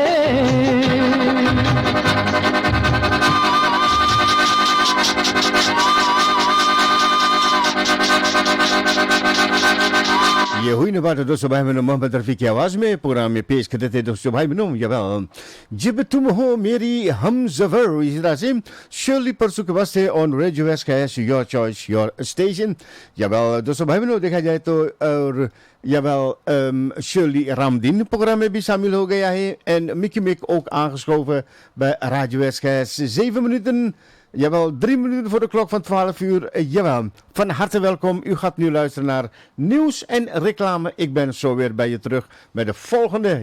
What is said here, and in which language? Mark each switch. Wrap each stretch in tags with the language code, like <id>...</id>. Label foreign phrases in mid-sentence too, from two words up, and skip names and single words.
<hi>ये हुई ना बात दोस्तों भाई बहनों मोहम्मद रफ़ी की आवाज़ में प्रोग्राम में पेश करते थे दोस्तों भाई बहनों। जब तुम हो मेरी हम ज़फ़र, इसी तरह से शर्ली परसों के वास्ते</hi> <en>on Radio SKS your choice your station.</en> <hi>दोस्तों भाई बहनों देखा जाए तो और</hi> <nl>Shirley Ramdien programma bij Samuel Hogeja en Mickey Mick ook aangeschoven bij Radio SKS. 7 minuten, jawel 3 minuten voor de klok van 12 uur. Jawel, van harte welkom. U gaat nu luisteren naar nieuws en reclame. Ik ben zo weer bij je terug met de volgende.</nl>